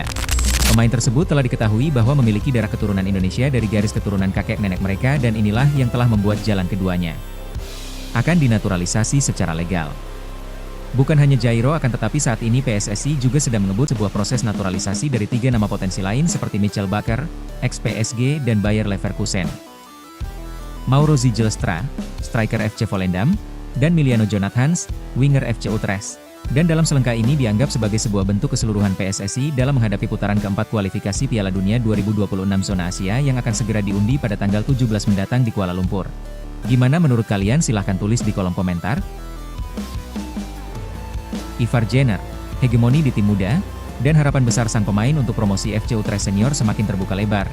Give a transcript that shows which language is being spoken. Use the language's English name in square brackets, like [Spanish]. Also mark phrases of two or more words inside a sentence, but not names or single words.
[Indonesian] Pemain tersebut telah diketahui bahwa memiliki darah keturunan Indonesia dari garis keturunan kakek nenek mereka dan inilah yang telah membuat jalan keduanya akan dinaturalisasi secara legal. Bukan hanya Jairo akan tetapi saat ini PSSI juga sedang mengebut sebuah proses naturalisasi dari tiga nama potensi lain seperti Michel Bakker, ex-PSG dan Bayer Leverkusen, Mauro Zijlstra, striker FC Volendam, dan Miliano Jonathans, winger FC Utrecht. Dan dalam selengkap ini dianggap sebagai sebuah bentuk keseluruhan PSSI dalam menghadapi putaran keempat kualifikasi Piala Dunia 2026 zona Asia yang akan segera diundi pada tanggal 17 mendatang di Kuala Lumpur. Gimana menurut kalian? Silahkan tulis di kolom komentar. Ivar Jenner, hegemoni di tim muda, dan harapan besar sang pemain untuk promosi FC Utrecht Senior semakin terbuka lebar.